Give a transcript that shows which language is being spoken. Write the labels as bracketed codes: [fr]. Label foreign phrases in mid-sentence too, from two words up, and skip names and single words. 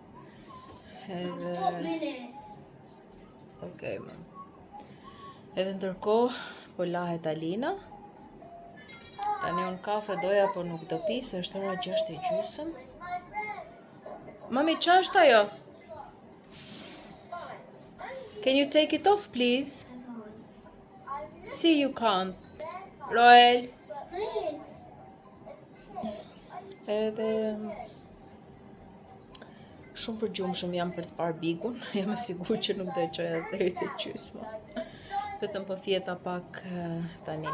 [sq] Okej, mam. Edhe ndërkohë po lahet Alina. Tani unë kafe doja, por nuk do pi, se është ora 6:30. Mami, qa është ajo? [en] Can you take it off, please? See, you can't. [sq] Roel. Edhe shumë përgjumshëm jam për të parë Bigun. Jam e sigurt që nuk do e çoj as deri te gjysma. Vetëm po fjeta pak tani.